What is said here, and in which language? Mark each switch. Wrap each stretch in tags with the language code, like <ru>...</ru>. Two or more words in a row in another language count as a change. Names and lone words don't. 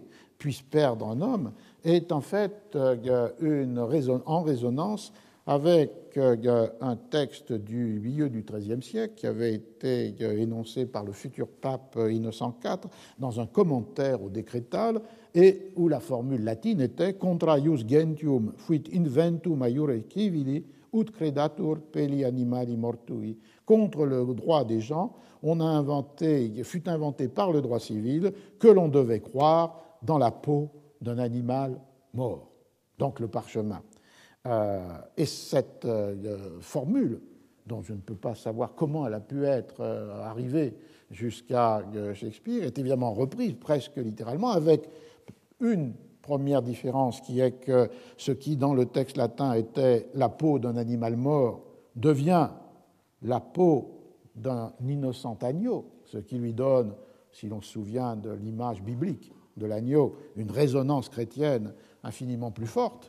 <fr>puisse perdre un homme, est en fait en résonance avec un texte du milieu du XIIIe siècle qui avait été énoncé par le futur pape Innocent IV dans un commentaire au Décrétal, et où la formule latine était</fr> <la>contra ius gentium fuit inventum maiore civili ut credatur peli animali mortui.</la> <fr>Contre le droit des gens, fut inventé par le droit civil que l'on devait croire dans la peau d'un animal mort, donc le parchemin. Et cette formule, dont je ne peux pas savoir comment elle a pu être arrivée jusqu'à Shakespeare, est évidemment reprise presque littéralement, avec une première différence qui est que ce qui dans le texte latin était la peau d'un animal mort devient la peau d'un innocent agneau, ce qui lui donne, si l'on se souvient de l'image biblique de l'agneau, une résonance chrétienne infiniment plus forte.</fr>